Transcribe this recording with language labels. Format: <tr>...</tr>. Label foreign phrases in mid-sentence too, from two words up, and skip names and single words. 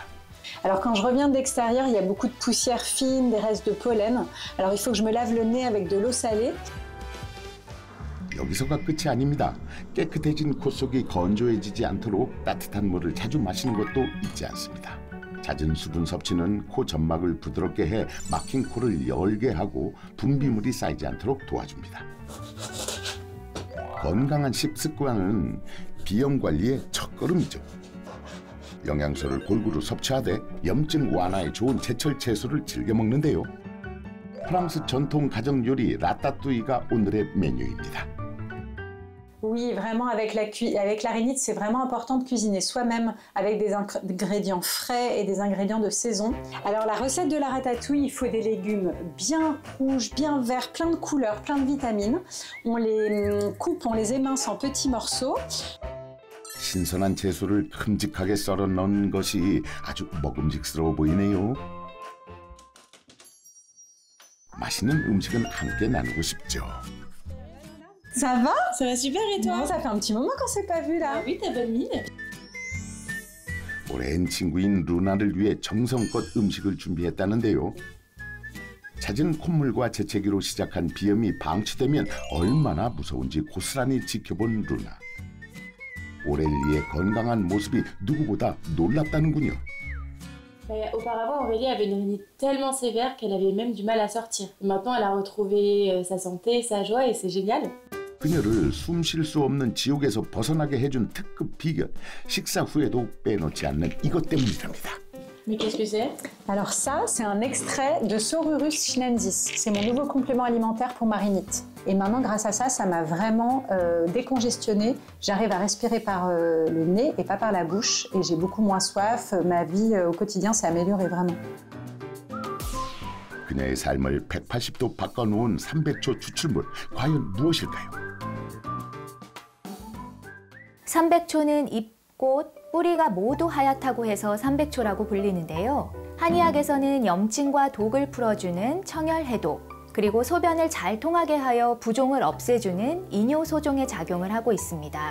<fr>Alors quand je reviens de l'extérieur, il y a beaucoup de poussière fine, des restes de pollen. Alors il faut que je me lave le nez avec de l'eau salée.</fr> <ko>여기서가 끝이 아닙니다. 깨끗해진 코 속이 건조해지지 않도록 따뜻한 물을 자주 마시는 것도 잊지 않습니다. 잦은 수분 섭취는 코 점막을 부드럽게 해 막힌 코를 열게 하고 분비물이 쌓이지 않도록 도와줍니다. 건강한 식습관은 비염 관리의 첫걸음이죠. 영양소를 골고루 섭취하되 염증 완화에 좋은 제철 채소를 즐겨 먹는데요. 프랑스 전통 가정 요리 라따뚜이가 오늘의 메뉴입니다.</ko> <fr>Oui, vraiment, avec la rhinite, c'est vraiment important de cuisiner soi-même avec des ingrédients frais et des ingrédients de saison. Alors, la recette de la ratatouille, il faut des légumes bien rouges, bien verts, plein de couleurs, plein de vitamines. On les coupe, on les émince en petits morceaux.</fr> <ko>신선한 채소를 큼직하게 썰어 넣은 것이 아주 먹음직스러워 보이네요. 맛있는 음식은 함께 나누고 싶죠.</ko> <fr>Ça va? Ça va super et toi? Non, ça fait un petit moment qu'on s'est pas vu là. Ah oui, t'as bonne mine.</fr> <ko>오랜 친구인 루나를 위해 정성껏 음식을 준비했다는데요. 잦은 콧물과 재채기로 시작한 비염이 방치되면 얼마나 무서운지 고스란히 지켜본 루나. 오렐리의 건강한 모습이 누구보다 놀랍다는군요.</ko> <fr>Auparavant, Aurélie avait une rhinite tellement sévère qu'elle avait même du mal à sortir. Maintenant, elle a retrouvé sa santé, sa joie et c'est génial.</fr> <ko>그녀를 숨 쉴 수 없는 지옥에서 벗어나게 해준 특급 비결. 식사 후에도 빼놓지 않는 이것 때문이랍니다.</ko> <fr>Mais qu'est-ce que c'est? Alors ça, c'est un extrait de Sorurus chinensis. C'est mon nouveau complément alimentaire pour ma rhinite. Et maintenant, grâce à ça, ça m'a vraiment décongestionné. J'arrive à respirer par le nez et pas par la bouche. Et j'ai beaucoup moins soif. Ma vie au quotidien s'est améliorée vraiment.</fr> <ko>그녀의 삶을 180도 바꿔놓은 300초 추출물, 과연 무엇일까요? 300초는 잎꽃, 뿌리가 모두 하얗다고 해서 300초라고 불리는데요. 한의학에서는 염증과 독을 풀어주는 청열해독, 그리고 소변을 잘 통하게 하여 부종을 없애주는 이뇨소종의 작용을 하고 있습니다.</ko>